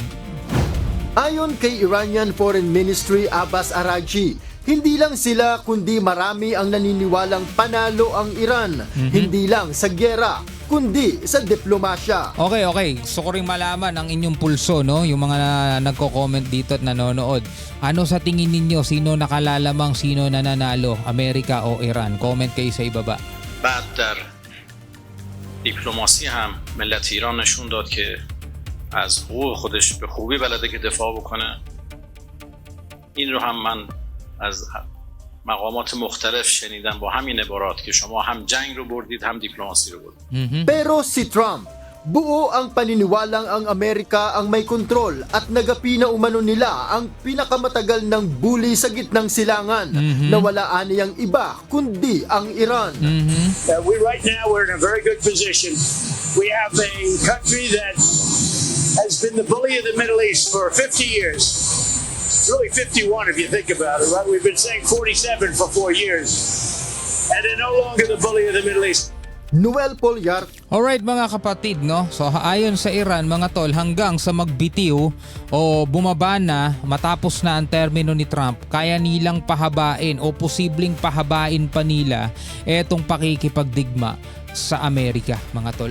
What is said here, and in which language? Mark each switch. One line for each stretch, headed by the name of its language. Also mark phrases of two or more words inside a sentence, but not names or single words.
Filipino: Ayon kay Iranian Foreign Ministry Abbas Araghchi, hindi lang sila kundi marami ang naniniwalang panalo ang Iran. Hindi lang sa gyera, kundi sa diplomasya. Okay. Gusto ko rin malaman ang inyong pulso, no? Yung mga nagko-comment dito at nanonood. Ano sa tingin ninyo? Sino nakalalamang, sino nananalo? Amerika o Iran? Comment kayo sa ibaba.
Persian: بعد در دیپلماسی هم ملت ایران نشون داد که از حقوق خودش به خوبی بلده که دفاع بکنه. این رو هم من از مقامات مختلف شنیدم با همین عبارات که شما هم جنگ رو بردید هم دیپلماسی رو بردید.
Filipino: Pero si Trump, Buo ang paniniwalang ang Amerika ang may kontrol at nagapi na umano nila ang pinakamatagal ng bully sa gitnang silangan na wala aniyang iba kundi ang Iran.
English: Right now we're in a very good position. We have a country that has been the bully of the Middle East for 50 years. It's really 51 if you think about it, right? We've been saying 47 for 4 years. And they're no longer the bully of the Middle East.
Filipino: Noel Polyar. Alright mga kapatid, no? So ayon sa Iran mga tol, hanggang sa magbitiw o bumaba na matapos na ang termino ni Trump, kaya nilang pahabain o posibleng pahabain pa nila etong pakikipagdigma sa Amerika mga tol.